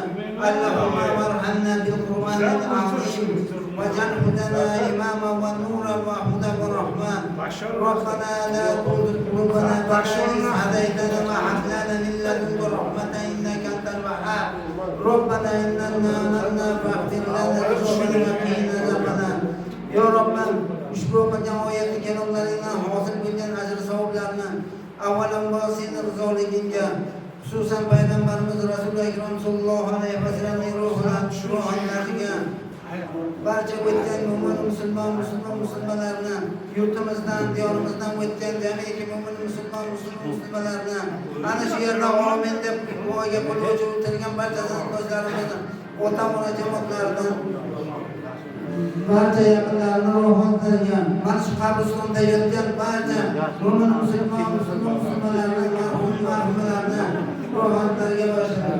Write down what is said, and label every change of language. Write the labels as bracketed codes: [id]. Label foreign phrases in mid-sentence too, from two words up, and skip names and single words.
[ar] اللهم ارحمنا بالقرآن العظيم واجعله لنا إماما ونورا وهدى ورحمة. ربنا لا تزغ قلوبنا بعد إذ هديتنا وهب لنا من لدنك رحمة إنك أنت الوهاب. ربنا إننا آمنا فاغفر لنا ذنوبنا وقنا عذاب النار. يا رب [uz] ushbu jamoatga kelganlaringdan hosil bo'lgan ajr savoblarni avvalambor sening rizoligingga, xususan payg'ambarimiz Rasululloh akram [ar] صلى الله عليه وسلم [uz] ruhlariga, barcha o'tgan mo'min musulmonlarni, yurtimizdan, diyorimizdan o'tgan jamiki mo'min musulmonlarni, ana shu yerda amin deb duoga qo'l o'tirgan barcha do'stlarimizni, ota-ona jamoatlardan barcha yaqinlarni ro'yxatlangan, mana shu qabristonda yotgan barcha mo'min musulmonlarni, marhumlarni ro'yxatlarga boshladi.